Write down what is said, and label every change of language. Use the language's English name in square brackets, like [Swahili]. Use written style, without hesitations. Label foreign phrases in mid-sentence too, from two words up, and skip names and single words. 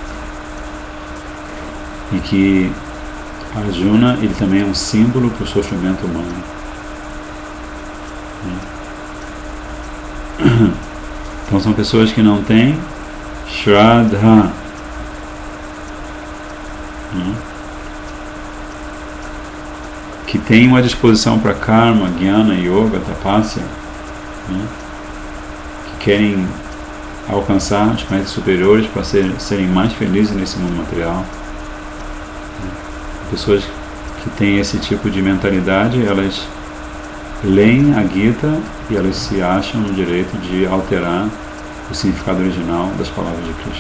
[Portuguese] E que Arjuna, ele também é um símbolo para o sofrimento humano. Então são pessoas que não têm Shraddha, que têm uma disposição para [Sanskrit] कर्म, ज्ञान, योग, तपस्या, [Portuguese] que querem alcançar os planetas superiores para serem mais felizes nesse mundo material. Pessoas que têm esse tipo de mentalidade, elas leem a Gita e elas se acham no direito de alterar o significado original das palavras de Krishna.